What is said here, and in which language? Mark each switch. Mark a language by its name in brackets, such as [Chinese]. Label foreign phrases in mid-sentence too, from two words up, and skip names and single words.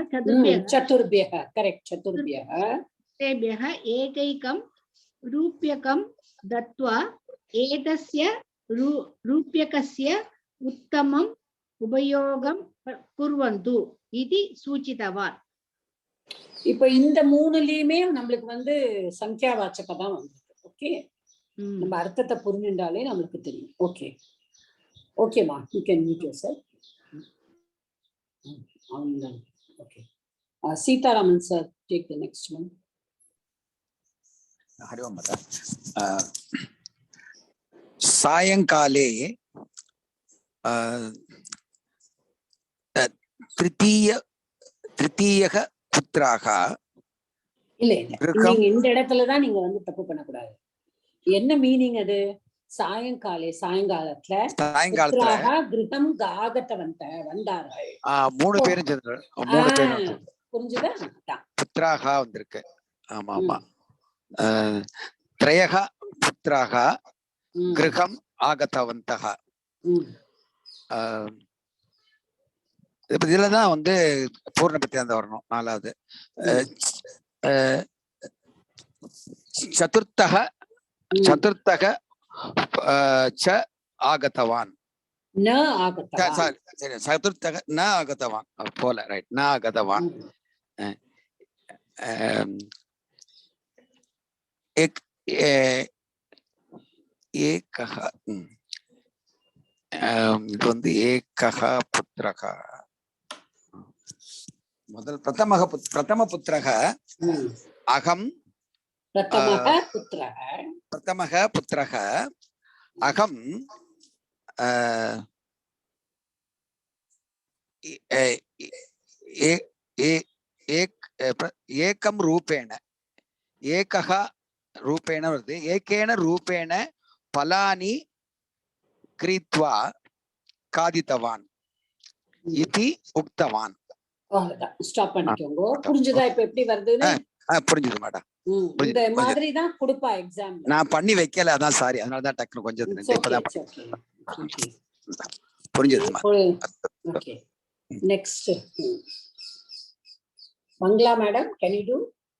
[Sanskrit] चतुर्भ्यः करेक्ट चतुर्भ्यः एकैकं रूप्यकं दत्त्वा एतस्य रूप्यकस्य उत्तमम् उपयोगं कुर्वन्तु इति सूचितवान्. [Tamil] இப்ப இந்த மூணுலயுமே நம்மளுக்கு வந்து சங்கியாவாச்சக தான் வந்திருக்கு. ஓகே, நம்ம அர்த்தத்தை புரிஞ்சுட்டாலே நம்மளுக்கு தெரியும். [English] okay okay ma, you can mute yourself. okay, Seetharaman sir, take the next one. [Sanskrit] हरि ओम माता. सायंकाले तृतीयः पुत्राः [Tamil] இல்ல நீங்க இந்த இடத்துல தான் நீங்க வந்து தப்பு பண்ணக்கூடாது. என்ன மீனிங் அது? சாயங்காலத்துல கிருஹம் வந்தார்கள். 3 பேரும் புரிஞ்சுதா? புத்திராக வந்திருக்கு. ஆமா ஆமா. [Sanskrit] त्रयः पुत्राः गृहम् आगतवन्तः. [Tamil] இதுலதான் வந்து பூர்ண பிரத்யாந்தம் வரணும். [Sanskrit] 4வது சதுர்த்தக च आगतवान्. चतुर्थः न आगतवान् [Tamil] போல, ரைட், [Sanskrit] न आगतवान्. एकः [Tamil] இது வந்து [Sanskrit] एकः पुत्रः. முதல் प्रथम पुत्रः अहम्. प्रथमः पुत्रः अहं एकं रूपेण एकः रूपेण वर्तते. एकेन रूपेण फलानि क्रीत्वा खादितवान् इति उक्तवान्. [Tamil] ஸ்டாப் பண்ணிக்கோங்க. புரிஞ்சுதா இப்ப எப்படி வருதுன்னு? புரிஞ்சுது மேடம். இந்த மாதிரி தான் கொடுப்பா எக்ஸாம். நான் பண்ணி வைக்கல, அதான் சாரி, அதனால தான் டக்குனு கொஞ்சம் இப்பதான் புரிஞ்சது. [English] okay, next Mangala madam, can you do?